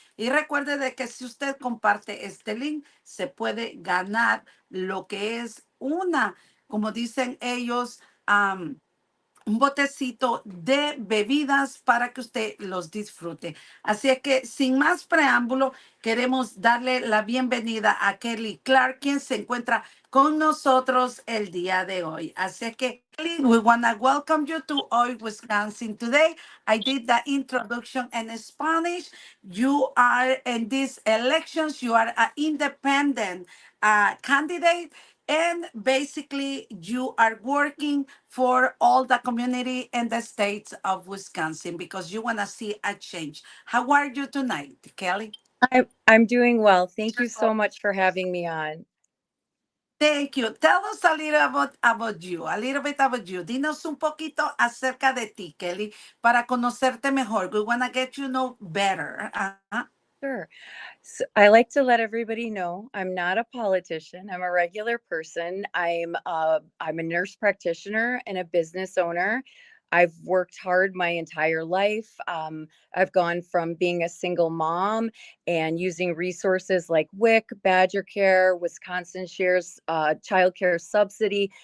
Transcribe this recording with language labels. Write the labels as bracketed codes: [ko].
[es] Y recuerde de que si usted comparte este link, se puede ganar lo que es una, como dicen ellos, un botecito de bebidas para que usted los disfrute. Así es que sin más preámbulo, queremos darle la bienvenida a Kelly Clark, quien se encuentra con nosotros el día de hoy. Así es que, [en] Kelly, we want to welcome you to Hoy Wisconsin Today. I did the introduction in Spanish. You are in these elections, you are an independent candidate. And basically, you are working for all the community in the states of Wisconsin because you want to see a change. How are you tonight, Kelly? I'm doing well. Thank you so much for having me on. Thank you. Tell us a little about you, a little bit about you. [es] Dinos un poquito acerca de ti, Kelly, para conocerte mejor. [en] We want to get you know better. Sure. So I like to let everybody know I'm not a politician. I'm a regular person. I'm a nurse practitioner and a business owner. I've worked hard my entire life. I've gone from being a single mom and using resources like WIC, Badger Care, Wisconsin Shares, Child Care Subsidy.